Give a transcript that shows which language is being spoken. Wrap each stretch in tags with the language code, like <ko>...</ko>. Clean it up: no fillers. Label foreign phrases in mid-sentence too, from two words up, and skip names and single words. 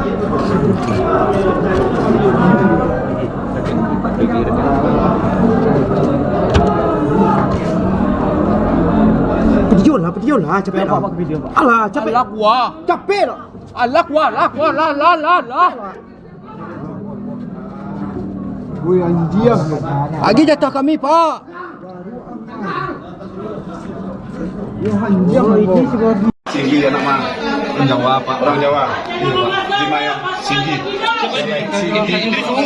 <id>Video lah, capek dah. Alah, capek. Alah gua. Capek dah. Alah gua, lah. Woi anjir. Lagi jatah kami, Pak. Ya anjir, ini sebagai Singgi anak mah. Orang Jawa, Pak. Orang Jawa. Iya, Pak. Di Maya, Singgi. Singgi suhu.</id>